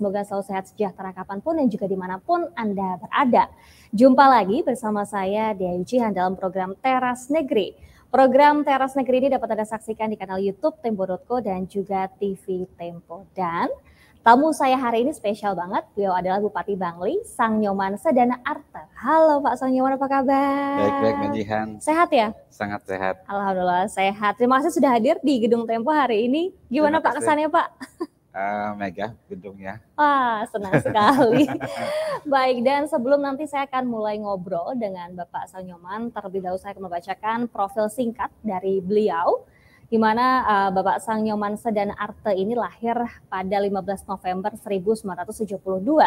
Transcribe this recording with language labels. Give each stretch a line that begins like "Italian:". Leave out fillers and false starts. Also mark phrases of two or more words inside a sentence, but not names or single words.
Indonesian: Semoga selalu sehat sejahtera kapanpun dan juga dimanapun Anda berada. Jumpa lagi bersama saya Dea Yujihan dalam program Teras Negeri. Program Teras Negeri ini dapat Anda saksikan di kanal YouTube Tempo.co dan juga TV Tempo. Dan tamu saya hari ini spesial banget. Beliau adalah Bupati Bangli, Sang Nyoman Sedana Arte. Halo Pak Sang Nyoman, apa kabar? Baik-baik Mbak Jihan. Sehat ya? Sangat sehat. Alhamdulillah sehat. Terima kasih sudah hadir di Gedung Tempo hari ini. Gimana Pak kesannya Pak? Megah gedungnya. Wah, senang sekali. Baik, dan sebelum nanti saya akan mulai ngobrol dengan Bapak Sang Nyoman, terlebih dahulu saya akan membacakan profil singkat dari beliau, di mana Bapak Sang Nyoman Sedana Arte ini lahir pada 15 November 1972.